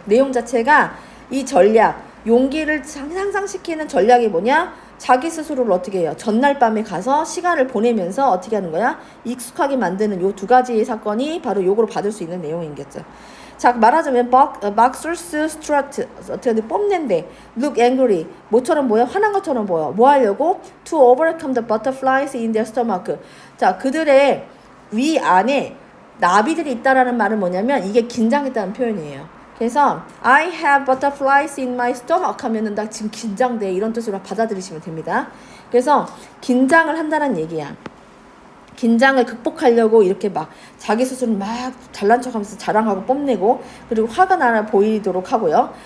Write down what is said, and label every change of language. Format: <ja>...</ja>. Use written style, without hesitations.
<ko>내용 자체가 이 전략, 용기를 향상시키는 전략이 뭐냐? 자기 스스로를 어떻게 해요? 전날 밤에 가서 시간을 보내면서 어떻게 하는 거야? 익숙하게 만드는 요 두 가지의 사건이 바로 요거로 받을 수 있는 내용이겠죠. 자, 말하자면 boxers strut 어떻게 뽐낸대. look angry 뭐처럼 보여? 화난 것처럼 보여. 뭐 하려고?</ko> <en>to overcome the butterflies in their stomach.</en> <ko>자, 그들의 위 안에 나비들이 있다라는 말은 뭐냐면 이게 긴장했다는 표현이에요. 그래서</ko> <en>I have butterflies in my stomach</en> <ko>하면은 나 지금 긴장돼 이런 뜻으로 받아들이시면 됩니다. 그래서 긴장을 한다는 얘기야. 긴장을 극복하려고 이렇게 막 자기 스스로 막 잘난 척하면서 자랑하고 뽐내고 그리고 화가 나 보이도록 하고요.</ko>